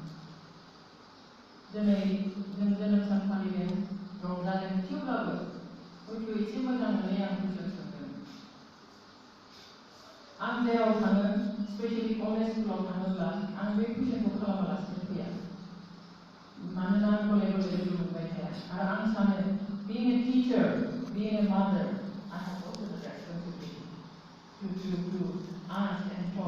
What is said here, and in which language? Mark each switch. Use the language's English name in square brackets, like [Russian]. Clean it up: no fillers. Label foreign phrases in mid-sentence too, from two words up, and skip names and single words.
[Bodo] दिनै जों जोनोम सान फालिदों, रंजादों, थेवब्लाबो हयथ' एसे मोजां मोननाय आं कुइसन सोंगोन। आं जेराव थाङो, स्पेसियेलि कलेज स्कुलाव थाङोब्ला आं बे कुइसनखौ खालामालासिनो फैया, मानोना आं गले गले लोगो मोनबाय थाया। आरो आं सानो [English] being a teacher, being a mother, I have also the responsibility to ask and